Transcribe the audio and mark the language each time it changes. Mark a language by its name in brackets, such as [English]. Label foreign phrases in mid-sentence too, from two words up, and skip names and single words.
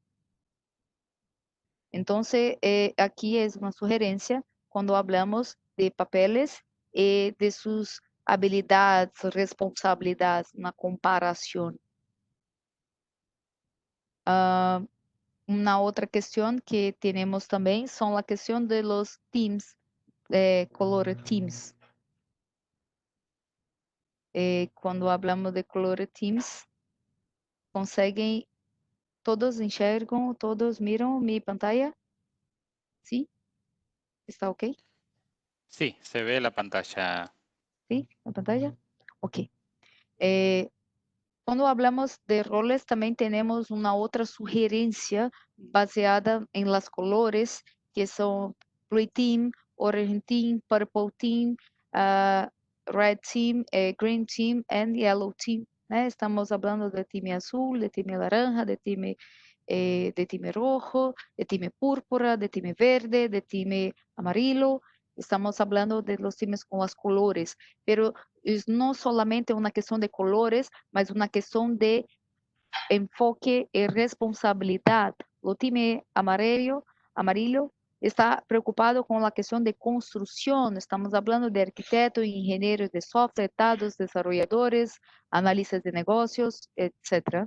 [Spanish] Entonces, aquí es una sugerencia cuando hablamos de papeles y de sus habilidades, responsabilidades, una comparación. Una otra cuestión que tenemos también son la cuestión de los teams, [English] color teams. [Spanish] Quando hablamos de [English] color teams, [Portuguese] conseguem, todos enxergam, todos miram [Spanish] mi pantalla? ¿Sí? ¿Está ok? Sí, se ve la pantalla. ¿Sí? ¿La pantalla? Ok. Quando hablamos de roles, [Portuguese] também temos uma outra sugerência baseada em [Spanish] las colores, [Portuguese] que são [English] Blue Team, Orange Team, Purple Team, Red Team, Green Team and Yellow Team. [Portuguese] Né? Estamos falando de time azul, de time laranja, de time rojo, de time púrpura, de time verde, de time amarillo. [Spanish] Estamos hablando de los times [Portuguese] com as colores, pero não solamente uma questão de colores, mas uma questão de enfoque e responsabilidade. O time amarillo está preocupado com a questão de construção. Estamos falando de arquitetos, engenheiros de software, dados, desenvolvedores, analistas de negócios, etc.